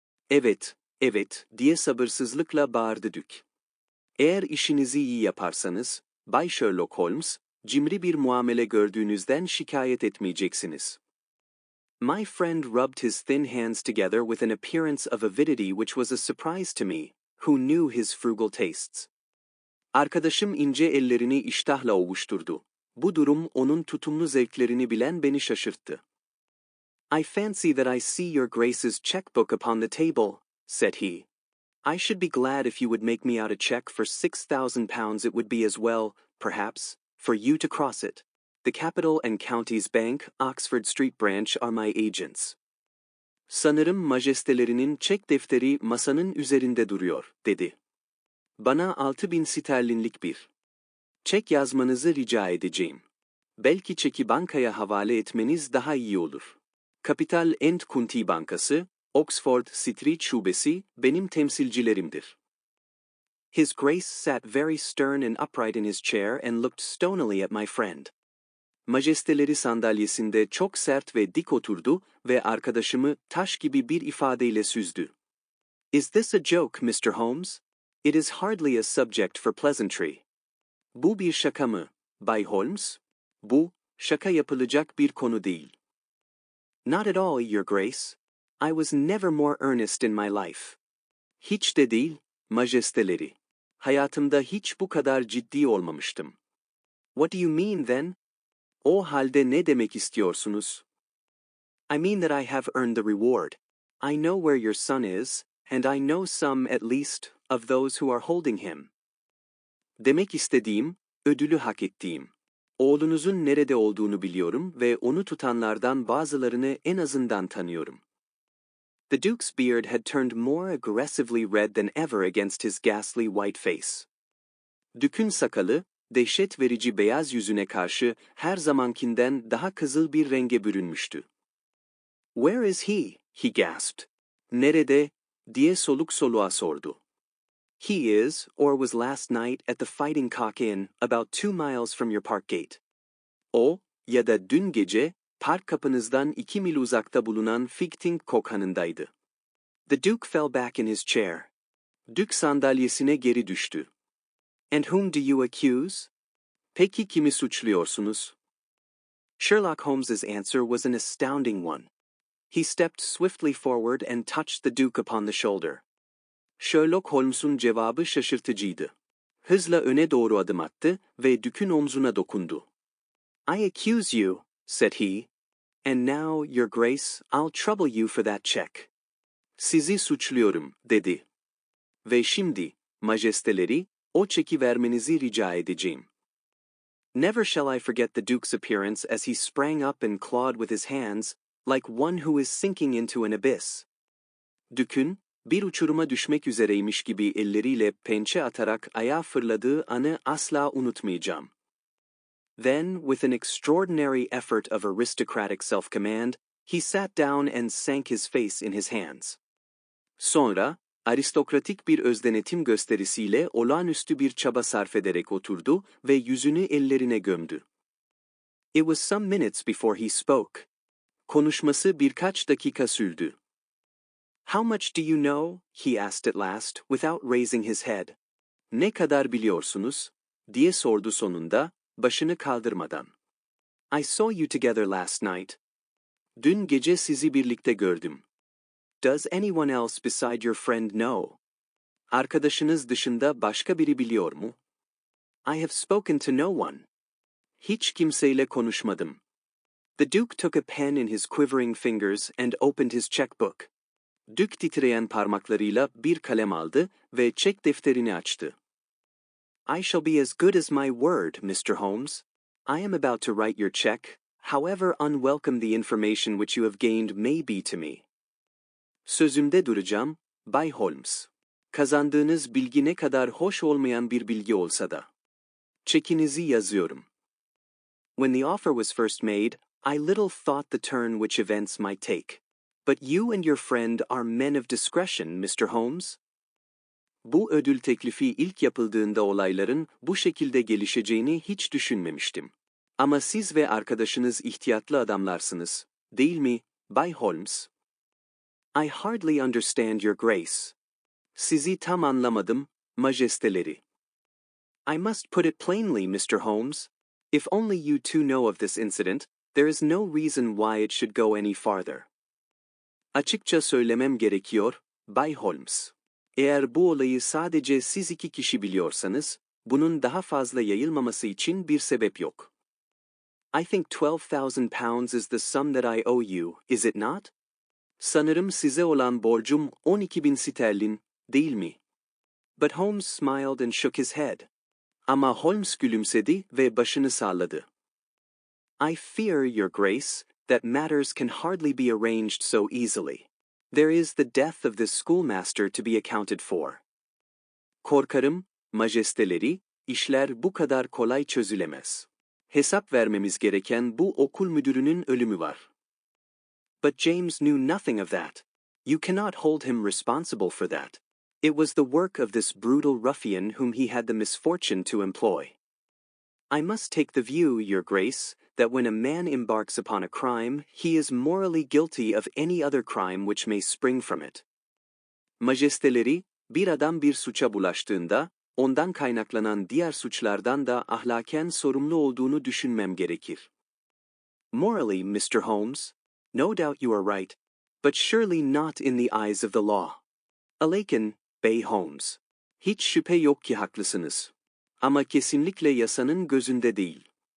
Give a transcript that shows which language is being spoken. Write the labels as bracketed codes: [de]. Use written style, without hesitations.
[tr] Evet, evet, diye sabırsızlıkla bağırdı Dük. Eğer işinizi iyi yaparsanız, Bay Sherlock Holmes, cimri bir muamele gördüğünüzden şikayet etmeyeceksiniz. [en] My friend rubbed his thin hands together with an appearance of avidity which was a surprise to me, who knew his frugal tastes. [tr] Arkadaşım ince ellerini iştahla ovuşturdu. Bu durum onun tutumlu zevklerini bilen beni şaşırttı. [en] I fancy that I see your Grace's checkbook upon the table, said he. I should be glad if you would make me out a check for £6,000. It would be as well, perhaps, for you to cross it. The Capital and Counties Bank, Oxford Street Branch are my agents. [tr] Sanırım majestelerinin çek defteri masanın üzerinde duruyor, dedi. Bana 6.000 sterlinlik bir çek yazmanızı rica edeceğim. Belki çeki bankaya havale etmeniz daha iyi olur. Capital and County Bankası, Oxford Street Şubesi, benim temsilcilerimdir. [en] His Grace sat very stern and upright in his chair and looked stonily at my friend. [tr] Majesteleri sandalyesinde çok sert ve dik oturdu ve arkadaşımı taş gibi bir ifadeyle süzdü. [en] Is this a joke, Mr. Holmes? It is hardly a subject for pleasantry. [tr] Bu bir şaka mı, Bay Holmes? Bu, şaka yapılacak bir konu değil. [en] Not at all, Your Grace. I was never more earnest in my life. [tr] Hiç de değil, majesteleri. Hayatımda hiç bu kadar ciddi olmamıştım. [en] What do you mean then? [tr] O halde ne demek istiyorsunuz? [en] I mean that I have earned the reward. I know where your son is, and I know some, at least, of those who are holding him. [tr] Demek istediğim, ödülü hak ettiğim. Oğlunuzun nerede olduğunu biliyorum ve onu tutanlardan bazılarını en azından tanıyorum. [en] The Duke's beard had turned more aggressively red than ever against his ghastly white face. [tr] Dük'ün sakalı, dehşet verici beyaz yüzüne karşı her zamankinden daha kızıl bir renge bürünmüştü. [en] Where is he? He gasped. [tr] Nerede? Diye soluk soluğa sordu. [en] He is, or was last night at the Fighting Cock Inn, about 2 miles from your park gate. [tr] O, ya da dün gece, park kapınızdan 2 mil uzakta bulunan Figting kokhanındaydı. [en] The Duke fell back in his chair. [tr] Dük sandalyesine geri düştü. [en] And whom do you accuse? [tr] Peki kimi suçluyorsunuz? [en] Sherlock Holmes's answer was an astounding one. He stepped swiftly forward and touched the Duke upon the shoulder. [tr] Sherlock Holmes'un cevabı şaşırtıcıydı. Hızla öne doğru adım attı ve Duke'ün omzuna dokundu. [en] I accuse you, said he. And now, Your Grace, I'll trouble you for that check. [tr] Sizi suçluyorum, dedi. Ve şimdi, majesteleri, o çeki vermenizi rica edeceğim. [en] Never shall I forget the Duke's appearance as he sprang up and clawed with his hands, like one who is sinking into an abyss. [tr] Duke'ün, bir uçuruma düşmek üzereymiş gibi elleriyle pençe atarak ayağa fırladığı anı asla unutmayacağım. [en] Then, with an extraordinary effort of aristocratic self-command, he sat down and sank his face in his hands. [tr] Sonra, aristokratik bir özdenetim gösterisiyle olağanüstü bir çaba sarf ederek oturdu ve yüzünü ellerine gömdü. [en] It was some minutes before he spoke. [tr] Konuşması birkaç dakika sürdü. [en] How much do you know? He asked at last, without raising his head. [tr] Ne kadar biliyorsunuz? Diye sordu sonunda, başını kaldırmadan. [en] I saw you together last night. [tr] Dün gece sizi birlikte gördüm. [en] Does anyone else beside your friend know? [tr] Arkadaşınız dışında başka biri biliyor mu? [en] I have spoken to no one. [tr] Hiç kimseyle konuşmadım. [en] The Duke took a pen in his quivering fingers and opened his checkbook. [tr] Duke titreyen parmaklarıyla bir kalem aldı ve çek defterini açtı. [en] I shall be as good as my word, Mr. Holmes. I am about to write your check, however unwelcome the information which you have gained may be to me. [tr] Sözümde duracağım, Bay Holmes. Kazandığınız bilgi ne kadar hoş olmayan bir bilgi olsa da. Çekinizi yazıyorum. [en] When the offer was first made, I little thought the turn which events might take. But you and your friend are men of discretion, Mr. Holmes. [tr] Bu ödül teklifi ilk yapıldığında olayların bu şekilde gelişeceğini hiç düşünmemiştim. Ama siz ve arkadaşınız ihtiyatlı adamlarsınız, değil mi, Bay Holmes? [en] I hardly understand your grace. [tr] Sizi tam anlamadım, majesteleri. [en] I must put it plainly, Mr. Holmes. If only you two know of this incident, there is no reason why it should go any farther. [tr] Açıkça söylemem gerekiyor, Bay Holmes. Eğer bu olayı sadece siz 2 kişi biliyorsanız, bunun daha fazla yayılmaması için bir sebep yok. [en] I think £12,000 is the sum that I owe you, is it not? [tr] Sanırım size olan borcum 12.000 sterlin, değil mi? [en] But Holmes smiled and shook his head. [tr] Ama Holmes gülümsedi ve başını salladı. [en] I fear, Your Grace, that matters can hardly be arranged so easily. There is the death of this schoolmaster to be accounted for. [tr] Korkarım, majesteleri, işler bu kadar kolay çözülemez. Hesap vermemiz gereken bu okul müdürünün ölümü var. [en] But James knew nothing of that. You cannot hold him responsible for that. It was the work of this brutal ruffian whom he had the misfortune to employ. I must take the view, Your Grace, that when a man embarks upon a crime, he is morally guilty of any other crime which may spring from it. [tr] Majesteleri, bir adam bir suça bulaştığında, ondan kaynaklanan diğer suçlardan da ahlaken sorumlu olduğunu düşünmem gerekir. [en] Morally, Mr. Holmes, no doubt you are right, but surely not in the eyes of the law. [tr] Alaken, Bay Holmes. Hiç şüphe yok ki haklısınız. Ama kesinlikle yasanın gözünde değil.